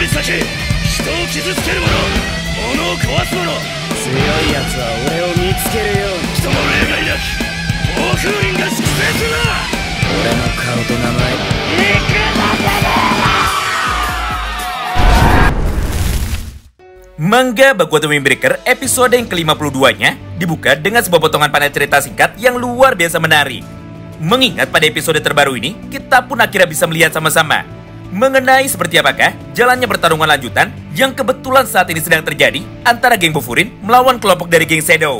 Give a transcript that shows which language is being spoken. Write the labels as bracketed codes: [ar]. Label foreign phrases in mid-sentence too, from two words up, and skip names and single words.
[ja] け、人を傷つける者、物を壊す者、強い奴は俺を見つけるように。人の例外なき暴風林が粛清するな。俺の顔と名前、いくらで [id] Manga Bakuatsu Windbreaker episode yang ke-52-nya dibuka dengan sebuah potongan panel cerita singkat yang luar biasa menarik. Mengingat pada episode terbaru ini, kita pun akhirnya bisa melihat sama-sama mengenai seperti apakah jalannya pertarungan lanjutan yang kebetulan saat ini sedang terjadi antara geng Bofurin melawan kelompok dari geng Shadow.